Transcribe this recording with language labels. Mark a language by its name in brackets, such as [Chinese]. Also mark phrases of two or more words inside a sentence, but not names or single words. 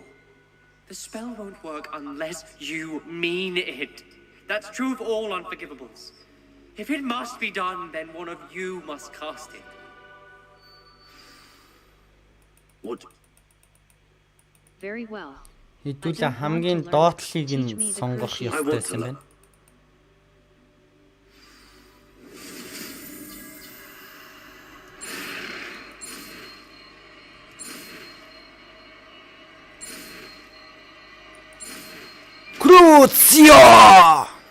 [English] The spell won't work unless you mean it. That's true of all unforgivables. If it must be done, then one of you must cast it. What? Very well. [Mongolian] Хэдүүлээ хамгийн доотлыг нь сонгох ёстой юм байна. [English] Crucio!